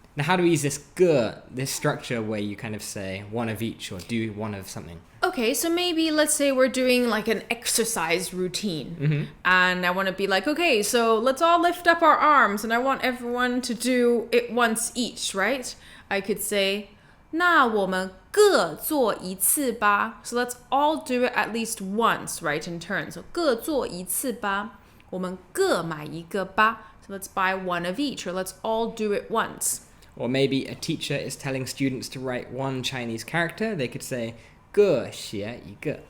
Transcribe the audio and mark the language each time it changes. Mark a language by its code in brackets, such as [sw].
[en] Now, how do we use this 个, this structure where you kind of say one of each or do one of something? Okay, so maybe let's say we're doing like an exercise routine. And I want to be like, okay, so let's all lift up our arms and I want everyone to do it once each, right? I could say, [zh] 那我们各做一次吧. [en] So let's all do it at least once, right, in turn. [zh] So 各做一次吧.我们各买一个吧. [en] So let's buy one of each, or let's all do it once. Or maybe a teacher is telling students to write one Chinese character. They could say [zh] 各写一个.